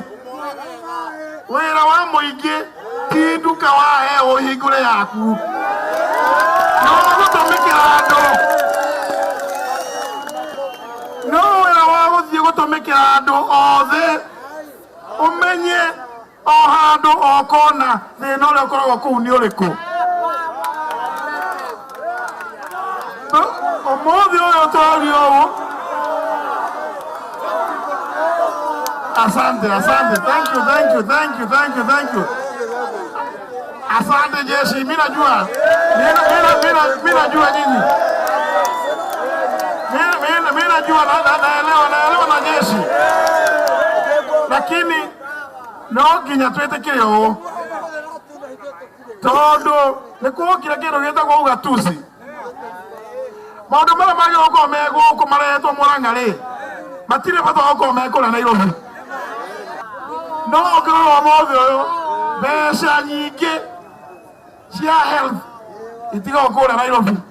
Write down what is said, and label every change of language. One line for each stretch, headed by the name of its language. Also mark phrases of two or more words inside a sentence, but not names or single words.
Kikuyu: Wĩra wa mũingĩ ti nduka waheo ũhingũre yaku, no gũtũmĩkĩra andũ, no wĩra wa gũthiĩ gũtũmĩkĩra andũ othe ũmenye o handũ o kona thĩna ũrĩa ũkoragwo kũu nĩ ũrĩkũ. Ũmũthĩ ũyũ tũraria ũũ.
Swahili: Asante,
English: thank you.
Swahili: Asante jeshi, mimi najua nyinyi. Mimi najua naelewa na jeshi.
Kikuyu: Lakini no nginya twetekere ũũ tondu nĩ kũgũkira kĩndũ gĩtagwo ugatuzi. Maũndũ marĩa magĩrĩirwo gũkorwo me gũkũ marehetwo Mũrang'a-rĩ matirĩ bata wa gũkorwo me kũrĩa Nairobi. No ũngĩrora ũmũthĩ ũyũ mbeca nyingĩ cia health itigagwo kũrĩa Nairobi.